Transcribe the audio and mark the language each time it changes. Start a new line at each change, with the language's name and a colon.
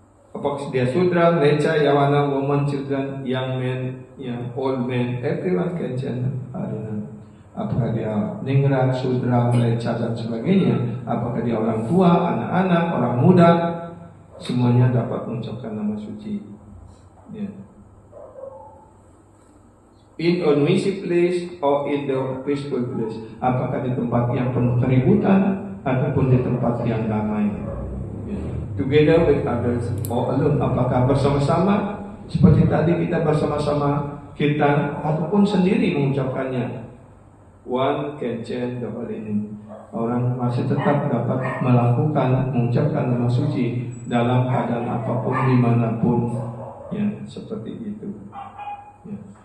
Indonesian: Apakah dia sudra, leca, yawana,
English: woman, children, young men, old men, everyone can chant Harinam.
Indonesian: Apakah dia ningrat, sudra, leca dan sebagainya. Apakah dia orang tua, anak-anak, orang muda, semuanya dapat mengucapkan nama suci. Ya.
English: In a noisy place or in the peaceful place.
Indonesian: Apakah di tempat yang penuh keributan ataupun di tempat yang damai. Ya.
English: Together with others or alone.
Indonesian: Apakah bersama-sama seperti tadi kita bersama-sama kita ataupun sendiri mengucapkannya.
English: One can chant the holy name.
Indonesian: Orang masih tetap dapat melakukan mengucapkan nama suci dalam keadaan apapun, dimanapun, ya, seperti itu. Ya.